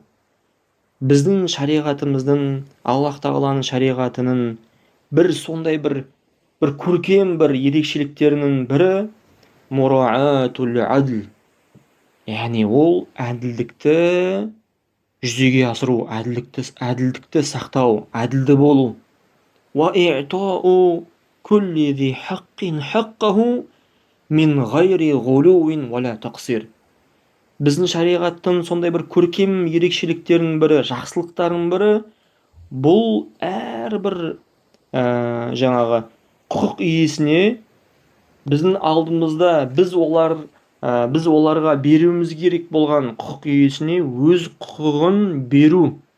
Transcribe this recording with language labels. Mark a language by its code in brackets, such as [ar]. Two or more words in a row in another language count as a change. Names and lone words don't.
[kk] Біздің шариғатымыздың, Аллах тағаланың шариғатының бір сондай бір көркем бір ерекшеліктерінің бірі [ar] مراعاة العدل. [kk] Яғни ол әділдікті жүзеге асыру, әділдікті сақтау, әділді болу. [ar] وأعطوا كل ذي حق حقه من غير غلو ولا تقصير. [kk] Біздің шариғаттың сондай бір көркем ерекшеліктерінің бірі, жақсылықтарының бірі, бұл әрбір жаңағы құқық иесіне біздің алдымызда біз оларға беруіміз керек болған құқық иесіне өз құқығын беру.